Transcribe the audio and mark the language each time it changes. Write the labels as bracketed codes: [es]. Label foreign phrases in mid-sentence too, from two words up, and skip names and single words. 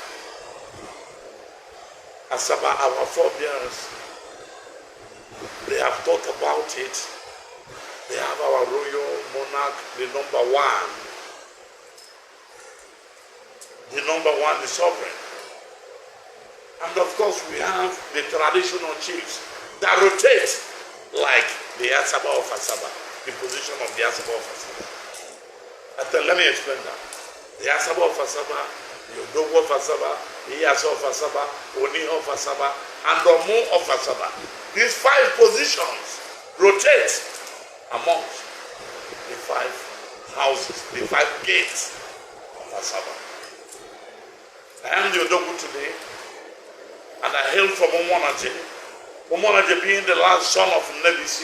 [en] Asaba, our forebears, they have thought about it. They have our royal monarch, the number one, the sovereign. And of course, we have the traditional chiefs that rotate like the Asaba of Asaba, the position of the Asaba of Asaba. Let me explain that. The Asaba of Asaba, the Odogwu of Asaba, the Iyasa of Asaba, Oni of Asaba, and Omu of Asaba. These 5 positions rotate amongst the 5 houses, the 5 gates of Asaba. I am the Odogwu today, and I hail from Omonaje. Omonaje being the last son of Nebisi.